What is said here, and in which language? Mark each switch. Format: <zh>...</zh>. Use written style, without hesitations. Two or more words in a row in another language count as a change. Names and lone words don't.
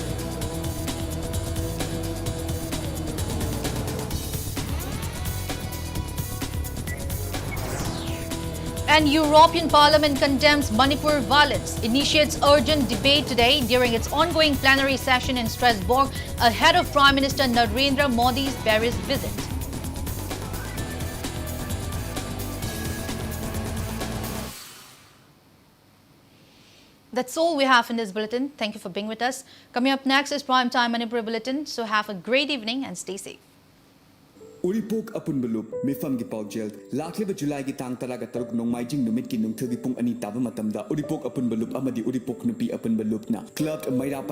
<en>And European Parliament condemns Manipur violence, initiates urgent debate today during its ongoing plenary session in Strasbourg ahead of Prime Minister Narendra Modi's Paris visit. That's all we have in this bulletin. Thank you for being with us. Coming up next is Primetime Manipur Bulletin. So have a great evening and stay safe.</en> <mni>Uripok Apunbalup, Mifamgi Paujel, Lakliba July Gitang Taragataruk Nongmajing Numit Nung Tagi Pung Ani Taba Matamda, Uripok Apunbalup Amadi Uripok Nupi Apunbalup na, Clubbed Mairapai</mni>